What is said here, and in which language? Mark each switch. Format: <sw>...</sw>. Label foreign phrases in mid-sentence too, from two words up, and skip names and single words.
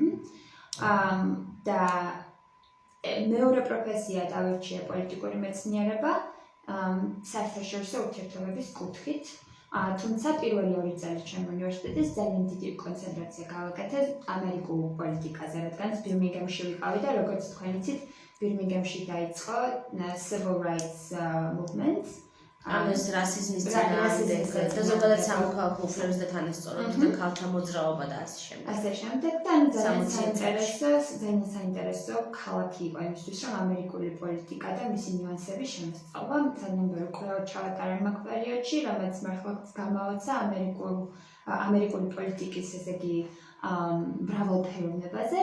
<ka>და მეორე პროფესია დავირჩიე პოლიტიკური მეცნიერება, საერთაშორისო ურთიერთობების კუთხით. თუმცა პირველი 2 წელი ჩემ უნივერსიტეტის ძალიან დიდი კონცენტრაცია გავაკეთე ამერიკულ პოლიტიკაზე, რადგან ბირმინგემში ვიყავი და როგორც თქვენ იცით, ბირმინგემში დაიწყო</ka> <en>civil rights movement.</en> <ka>ამას რასიზმის წინააღმდეგ და ზოგადად სამოქალაქო უფლებების და თანასწორობის და ქალთა მოძრაობა და ასე შემდეგ. ასე შემდეგ და ძალიან საინტერესო ქალაქი იყო იმისთვის, რომ ამერიკული პოლიტიკა და მისი ნიუანსები შემოსწავლა. ძალიან ბევრი კვლევა ჩავატარე მაგ პერიოდში, რომელიც მართლაც გამაოცა ამერიკული პოლიტიკის, ესე იგი, მრავალფეროვნებაზე.</ka>